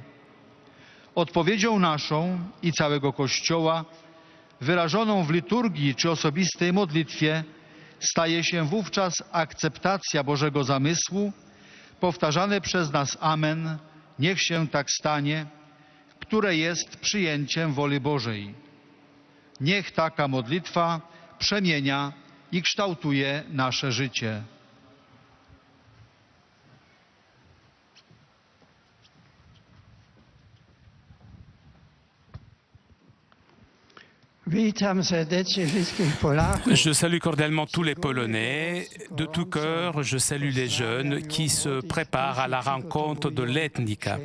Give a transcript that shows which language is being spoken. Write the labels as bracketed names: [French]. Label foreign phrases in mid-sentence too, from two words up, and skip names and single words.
[Polish] Odpowiedzią naszą i całego Kościoła, wyrażoną w liturgii czy osobistej modlitwie, staje się wówczas akceptacja Bożego zamysłu, powtarzane przez nas amen, niech się tak stanie, które jest przyjęciem woli Bożej. Niech taka modlitwa przemienia i kształtuje nasze życie. [French] Je salue cordialement tous les Polonais. De tout cœur, je salue les jeunes qui se préparent à la rencontre de l'Ethnica.